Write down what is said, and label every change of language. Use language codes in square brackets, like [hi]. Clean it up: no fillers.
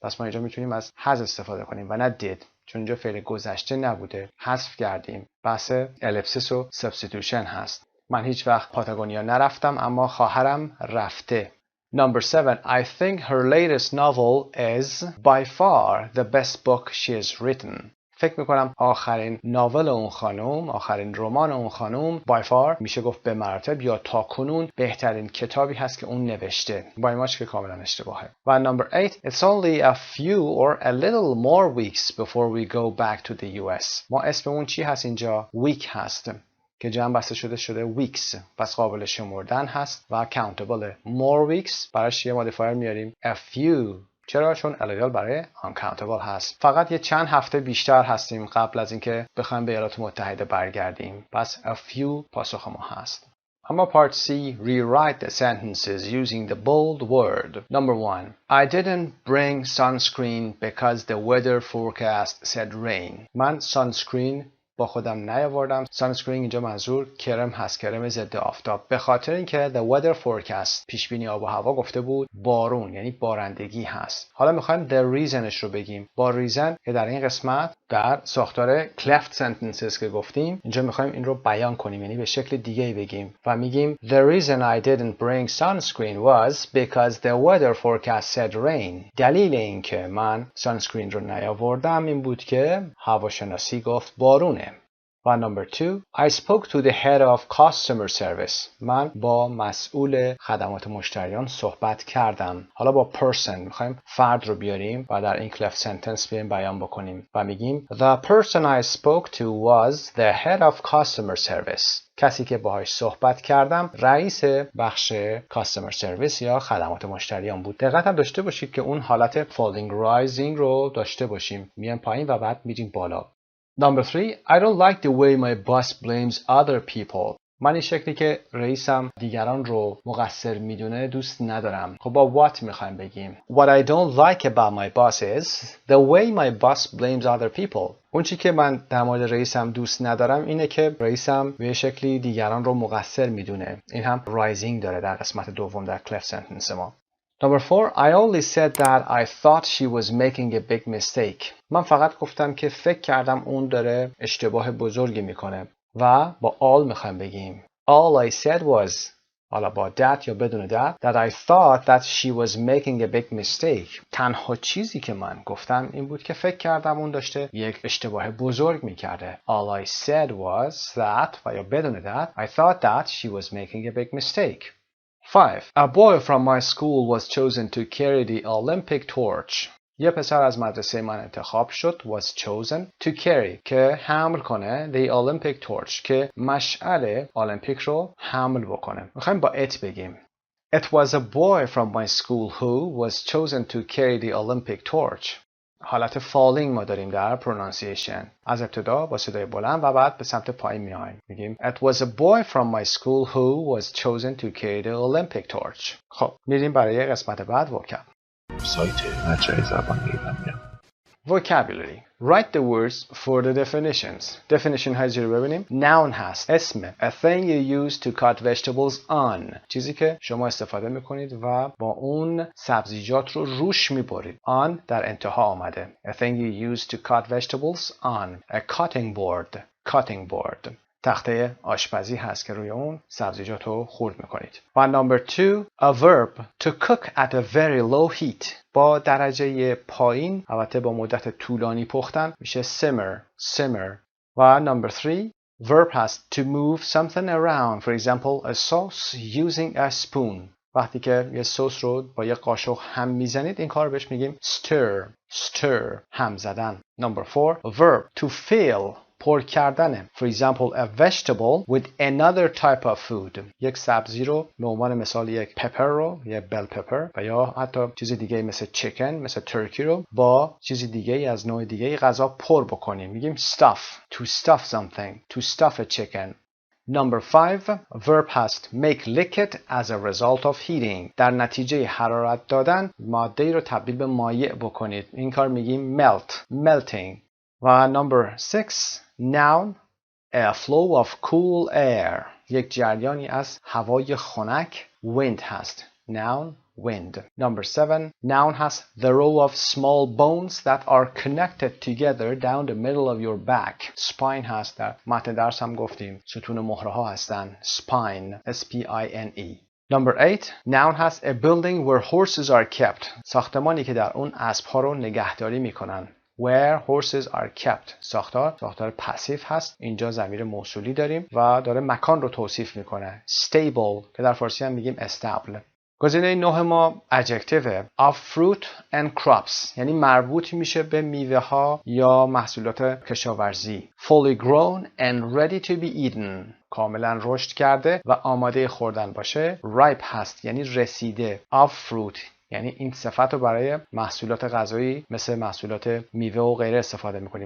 [fa] پس ما اینجا میتونیم از has استفاده کنیم و نه did، چون اینجا فعل گذشته نبوده، حذف کردیم. بحث الیپسیس و سابستیتوشن هست. من هیچ وقت پاتاگونیا نرفتم اما خواهرم رفته. [en] Number 7. I think her latest novel is by far the best book she has written. [fa] فکر میکنم آخرین ناول اون خانم، آخرین رمان اون خانم [en] by far [fa] میشه گفت به مراتب یا تا کنون بهترین کتابی هست که اون نوشته. با این که کاملا اشتباهه. و [en] number 8. It's only a few or a little more weeks before we go back to the US. [fa] ما اسم اون چی هست اینجا؟ week هست که جمع بسته شده weeks، پس قابل شمردن هست و countable. [en] more weeks [fa] براش یه مودیفایر میاریم [en] a few. [fa] چرا؟ چون [en] a little [fa] برای uncountable هست. فقط یه چند هفته بیشتر هستیم قبل از اینکه بخوایم به ایالات متحده برگردیم. پس a few پاسخ ما هست. [en] اما part C. Rewrite the sentences using the bold word. Number 1. I didn't bring sunscreen because the weather forecast said rain. [fa] من sunscreen با خودم نیاوردم. sunscreen اینجا منظور کرم هست، کرم ضد آفتاب، به خاطر اینکه [en] the weather forecast [fa] پیش بینی آب و هوا گفته بود بارون، یعنی بارندگی هست. حالا میخوایم [en] the reasonش رو بگیم. با reason که در این قسمت در ساختار cleft sentences که گفتیم، اینجا میخوایم این رو بیان کنیم، یعنی به شکل دیگه بگیم و میگیم the reason I didn't bring sunscreen was because the weather forecast said rain. [fa] دلیل این که من sunscreen رو نیاوردم این بود که هواشناسی گفت بارونه. [en] و number 2. I spoke to the head of customer service. [fa] من با مسئول خدمات مشتریان صحبت کردم. حالا با person میخوایم فرد رو بیاریم و در این cleft sentence بیان بکنیم و میگیم [en] The person I spoke to was the head of customer service. [fa] کسی که باهاش صحبت کردم رئیس بخش [en] customer service [fa] یا خدمات مشتریان بود. دقت هم داشته باشید که اون حالت falling rising رو داشته باشیم. میایم پایین و بعد میریم بالا. [en] Number 3. I don't like the way my boss blames other people. [fa] من این شکلی که رئیسم دیگران رو مقصر میدونه دوست ندارم. خب با [en] what [fa] میخوایم بگیم؟ [en] What I don't like about my boss is the way my boss blames other people. [fa] اون چی که من در مورد رئیسم دوست ندارم اینه که رئیسم به شکلی دیگران رو مقصر میدونه. این هم rising داره در قسمت دوم در cleft sentence ما. [en] Number 4. I only said that I thought she was making a big mistake. [fa] من فقط گفتم که فکر کردم اون داره اشتباه بزرگی میکنه و با all میخوایم بگیم. [en] All I said was [fa] حالا با [en] that [fa] یا بدون [en] that I thought that she was making a big mistake. [fa] تنها چیزی که من گفتم این بود که فکر کردم اون داشته یک اشتباه بزرگ میکرده. [en] All I said was that [fa] و یا بدون [en] that I thought that she was making a big mistake. 5. A boy from my school was chosen to carry the Olympic torch. [fa] یه پسر از مدرسه من انتخاب شد [en] was chosen to carry [fa] که حمل کنه [en] the Olympic torch [fa] که مشعل المپیک رو حمل بکنه. میخوایم با it بگیم. [en] It was a boy from my school who was chosen to carry the Olympic torch. [fa] حالت falling ما داریم در pronunciation. از ابتدا با صدای بلند و بعد به سمت پایین میایم. میگیم [en] It was a boy from my school who was chosen to carry the Olympic torch. [fa] خب میریم برای قسمت بعد vocab. سایت مجموعه زبان ایرانیان. [en] Vocabulary. Write the words for the definitions. [fa] Definition های زیر ببینیم. Noun هست. اسم. [en] A thing you use to cut vegetables on. [fa] چیزی که شما استفاده میکنید و با اون سبزیجات رو روش میبرید. On در انتها آمده. [en] A thing you use to cut vegetables on. A cutting board. Cutting board. [fa] تخته آشپزی هست که روی اون سبزیجات رو خورد میکنید. [en] و number 2. A verb. To cook at a very low heat. [fa] با درجه پایین البته با مدت طولانی پختن میشه simmer. [en] و number 3. Verb [fa] هست [en] to move something around. For example, a sauce using a spoon. [fa] وقتی که یه سس رو با یه قاشق هم میزنید این کار رو بهش میگیم stir. هم زدن. [en] Number 4. Verb to fill. [fa] پر کردن. [en] For example, a vegetable with another type of food. [fa] یک سبزی رو به عنوان مثال یک پپر رو یا بل پپر و یا حتی چیز دیگه مثل چیکن مثل ترکی رو با چیز دیگه از نوع دیگه غذا پر بکنیم. [en] میگیم stuff. To stuff something. To stuff a chicken. Number 5. Verb هست make liquid as a result of heating. [fa] در نتیجه حرارت دادن ماده رو تبدیل به مایع بکنید. این کار میگیم melting. و [en] number 6. Noun A flow of cool air. [fa] یک جریانی از هوای خنک. [en] Wind هست. Noun wind. Number 7. Noun has the row of small bones that are connected together down the middle of your back. Spine هست. [fa] در متن درس هم گفتیم ستون مهره ها هستن. [en] Spine. S-P-I-N-E. Number 8. Noun has a building where horses are kept. [fa] ساختمانی که در اون اسب‌ها رو نگهداری میکنن. [en] Where horses are kept. [fa] ساختار پسیو هست. اینجا ضمیر موصولی داریم و داره مکان رو توصیف میکنه. Stable که در فارسی هم میگیم استبل. گزینه 9 ما [en] adjective of fruit and crops [fa] یعنی مربوط میشه به میوه ها یا محصولات کشاورزی. [en] Fully grown and ready to be eaten. [fa] کاملا رشد کرده و آماده خوردن باشه. Ripe هست یعنی رسیده. [en] Of fruit [fa] یعنی این صفت رو برای محصولات غذایی مثل محصولات میوه و غیره استفاده میکنیم.